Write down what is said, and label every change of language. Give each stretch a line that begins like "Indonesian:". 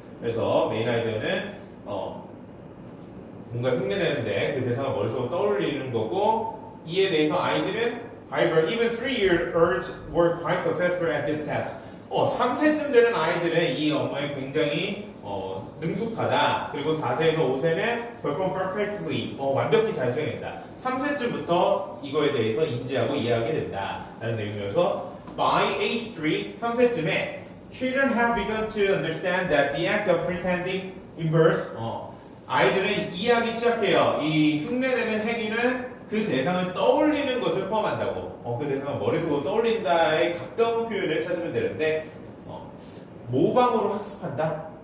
Korean: 그래서 메인 아이디어는 뭔가 흉내내는데 그 대상을 머릿속으로 떠올리는 거고 이에 대해서 아이들은
English: however even 3-year-olds were quite successful at this task.
Korean: 3세쯤 되는 아이들은 이 업무에 굉장히 능숙하다. 그리고 4세에서 5세는
English: perform perfectly.
Korean: 완벽히 잘 수행했다. 3세쯤부터 이거에 대해서 인지하고 이해하게 된다. 라는 내용이어서
English: by age 3,
Korean: 3세쯤에
English: children have begun to understand that the act of pretending inverse
Korean: 아이들은 이해하기 시작해요. 이 흉내내는 행위는 그 대상을 떠올리는 것을 포함한다고. 그 대상을 머릿속으로 떠올린다에 가까운 표현을 찾으면 되는데 모방으로 학습한다.